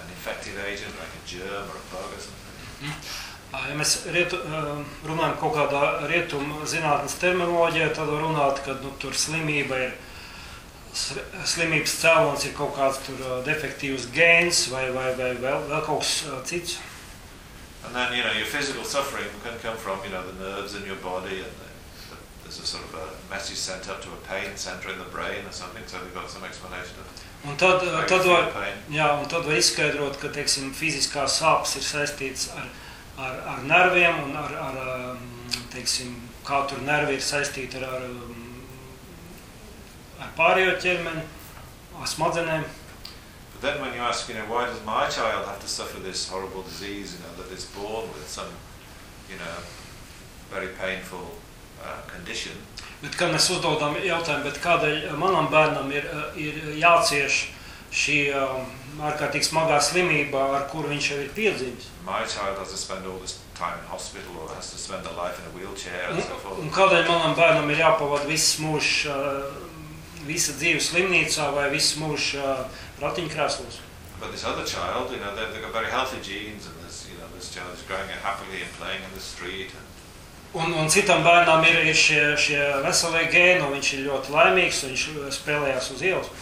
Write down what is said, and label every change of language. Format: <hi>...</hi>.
<en>an infective agent like a germ or a bug or something. Mm-hmm.</en> <lv>Ja mēs runājam kaut kādā rietuma zinātnes terminoloģijā, tad var runāt, ka nu, tur slimība ir, slimības cēlons ir kaut kāds tur defektīvs gēns vai vēl kaut kas cits.</lv> <en>And then, you know, your physical suffering can come from, you know, the nerves in your body and there's a sort of a message sent up to a pain center in the brain or something, so they've got some explanation of it.</en> <lv>Un tad var, jā, un tad var izskaidrot, ka, teiksim, fiziskās sāpes ir saistītas ar nerviem un ar teiksim, kā tur nervi ir saistīti ar pārējo ķermeni, ar smadzenēm.</lv> <en>But then when you ask, you know, why does my child have to suffer this horrible disease, you know, that is born with some, you know, very painful condition?</en> <lv>Bet kad mēs uzdodam jautājumu, bet kādēļ manam bērnam ir jācieš šī ārkārtīgi smagā slimība, ar kuru viņš jau ir piedzimis.</lv> <en>My child has to spend all this time in hospital or has to spend a life in a wheelchair</en> <lv>un,</lv> <en>and so forth.</en> <lv>Un kādēļ manam bērnam ir jāpavada viss mūžs visa dzīve slimnīcā vai viss mūžs ratiņkrēslos?</lv> <en>But this other child, you know, they've got very healthy genes and this, you know, this child is growing up happily and playing in the street. And...</en> <lv>Un citam bērnam ir šie veselie gēni un viņš ir ļoti laimīgs un viņš spēlējās uz ielas.</lv>